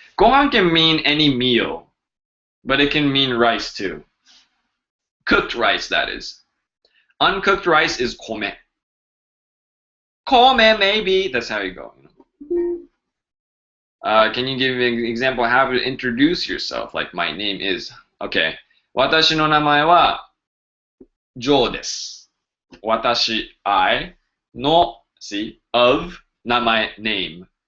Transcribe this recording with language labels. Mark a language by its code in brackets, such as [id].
[en] Gohan can mean any meal, but it can mean rice too. Cooked rice, that is. Uncooked rice is kome. Kome, maybe. That's how you go. Can you give an example of how to introduce yourself? Like, my name is... Okay. [ja] 私の名前はジョーです。 [en] 私、I, の、see, of, 名前、name.